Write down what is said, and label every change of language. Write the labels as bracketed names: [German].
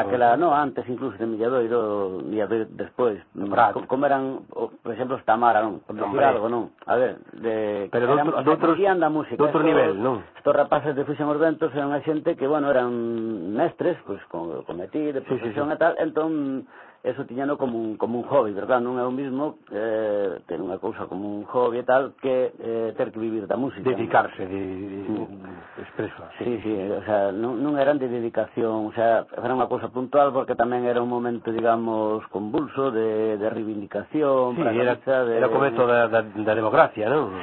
[Spanish] aquella, no, antes incluso de Milladoiro, Milladoiro después, cómo eran, por ejemplo, Tamara, ¿no? Por decir algo, ¿no? A ver, de pero eran, de la música, de otro nivel, ¿no? [Galician] Estos rapaces de Fuxan os Ventos eran xente que, bueno, eran mestres, pues con metí de profesión, sí, sí, sí. E tal, entón eso tiñano como un hobby, ¿verdad? Non é o mismo ter unha cousa como un hobby e tal que ter que vivir da música. Dedicarse, ¿no? de expresa. Sí, sí, o sea, non eran de dedicación, o sea, era unha cousa puntual porque tamén era un momento, digamos, convulso de reivindicación. Sí, era comezo da democracia, ¿no?